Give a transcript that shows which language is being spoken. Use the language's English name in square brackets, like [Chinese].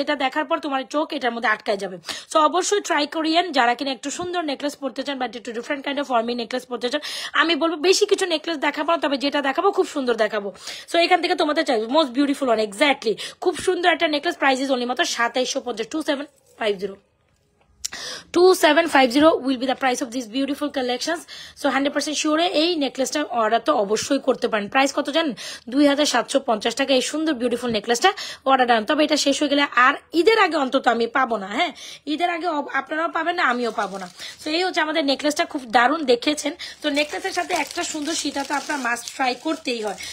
[Bangla] এটা দেখার পর তোমার চোখ এটার মধ্যে আটকায় যাবে। সো অবশ্যই ট্রাই করিয়েন যারা কিনা একটু সুন্দর নেকলেস পড়তে চান, বা একটু [English] different kind of forming necklace [Bangla] পড়তে চান। আমি বলবো বেশি কিছু নেকলেস দেখাবো, তবে যেটা দেখাবো খুব সুন্দর দেখাবো। সো এখান থেকে তোমাদের চাইবে [English] most beautiful one, [Bangla] এক্স্যাক্টলি খুব সুন্দর একটা নেকলেস। [English] price is only [Bangla] মাত্র 2750, 2750। [English] 2750 will be the price of these beautiful collections. So 100% sure [Bangla] এই নেকলেসটা অর্ডার তো অবশ্যই করতে পারেন। প্রাইস কত জানেন? 2750 টাকা এই সুন্দর বিউটিফুল নেকলেসটা অর্ডার ডান। তবে এটা শেষ হয়ে গেলে আর ঈদের আগে অন্তত আমি পাবো না। হ্যাঁ, ঈদের আগে আপনারাও পাবেন না, আমিও পাবো না। তো এই হচ্ছে আমাদের নেকলেসটা, খুব দারুণ দেখেছেন। তো নেকলেসের সাথে একটা সুন্দর সীতা তো আপনার মাস্ট ট্রাই করতেই হয়।